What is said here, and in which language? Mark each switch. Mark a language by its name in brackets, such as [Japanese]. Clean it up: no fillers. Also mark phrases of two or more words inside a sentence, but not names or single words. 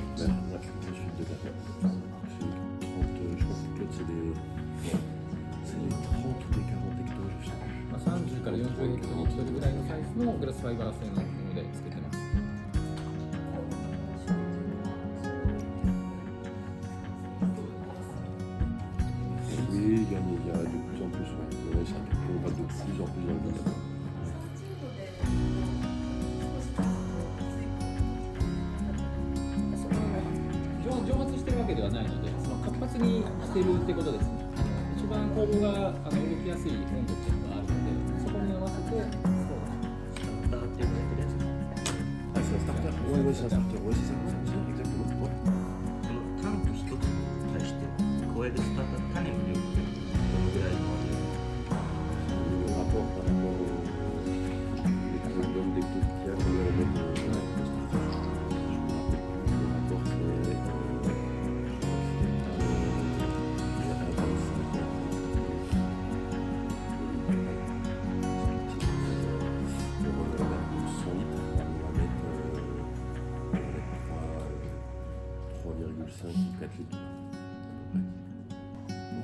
[French] Je suis de la je crois que Claude c'est les 30 ou les 40 hectos, je sais plus. [Japanese] まあ、30から40ヘクトリットルぐらいのサイズのグラスファイバー製のものでつけてます。 [French] Oui, il y a de plus en plus, ouais. Ouais, on va de plus en plus dans le vin. [Japanese] 蒸発してるわけではないので、その活発にしてるってことですね。一番酵母が動きやすい温度っていうのがあるので、そこに合わせて、スターターって呼ばれてるやつ。 [French] Ah, c'est un starter? Ouais, c'est un starter, ouais, c'est ça, exactement. Ouais. [Japanese] そのタンク一つに対して加えるスターター種の量ってどのぐらいまで？ [French] Le rapport par rapport aux chromosomes des petits qu'on va mettre le rapport c'est 100 litres, on va mettre 3,5 ou 4 litres à peu près.